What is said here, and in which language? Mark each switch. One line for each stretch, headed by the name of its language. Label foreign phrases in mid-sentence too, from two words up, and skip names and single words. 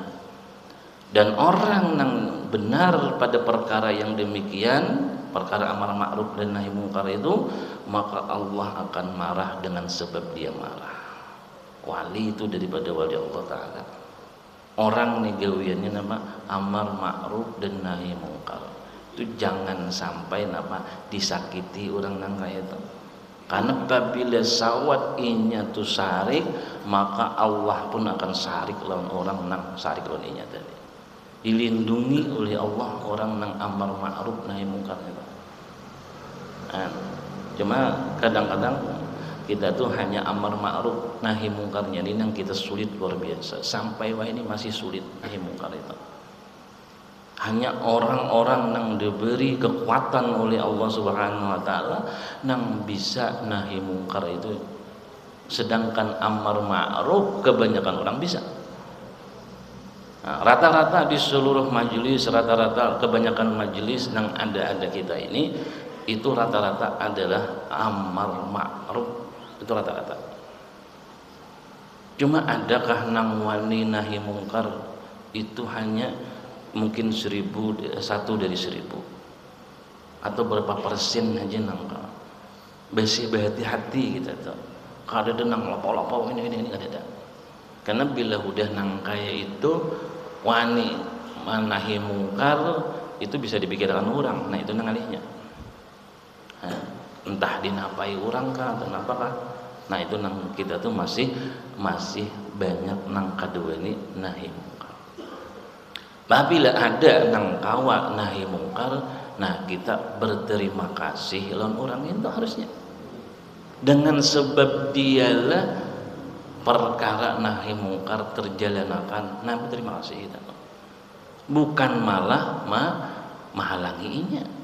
Indonesian: Dan orang yang benar pada perkara yang demikian, perkara amar ma'ruf dan nahi mungkar itu, maka Allah akan marah dengan sebab dia marah. Wali itu daripada wali Allah Ta'ala, orang negawiannya nama amar ma'ruf dan nahi mungkar itu jangan sampai disakiti orang nang kaya itu.
Banjar: Karena apabila sawat inya tu sarik, maka Allah pun akan sarik lawan orang nang sarik lawan inya tadi.
Indonesian: Dilindungi oleh Allah orang nang amar ma'ruf nahi mungkar itu. Cuma kadang-kadang kita tuh hanya amar ma'ruf nahi mungkarnya ini yang kita sulit luar biasa. Sampai wah ini masih sulit nahi mungkar itu. Hanya orang-orang yang diberi kekuatan oleh Allah
Arabic: سبحانه وتعالى
Indonesian: yang bisa nahi mungkar itu. Sedangkan amar ma'ruf kebanyakan orang bisa. Nah, rata-rata di seluruh majelis, rata-rata kebanyakan majelis yang ada kita ini itu rata-rata adalah amar ma'ruf, itu rata-rata. Cuma adakah nang wani nahi mungkar itu hanya mungkin 1 dari 1000 atau berapa persen aja nang besi berhati-hati kita tuh. Kalau ada nang lapo-lapo ini ada. Karena bila udah nang kaya itu wani manahi mungkar itu bisa dipikirkan orang. Nah itu nang alihnya. Entah dinapai orang kah atau apakah. Nah itu nang kita tuh masih banyak nang kedua ini nahi mungkar. Apabila ada nang kawa nahi mungkar, nah kita berterima kasih lawan orang itu harusnya. Dengan sebab dialah perkara nahi mungkar terjalanakan, nah berterima kasih kita. Bukan malah menghalanginya.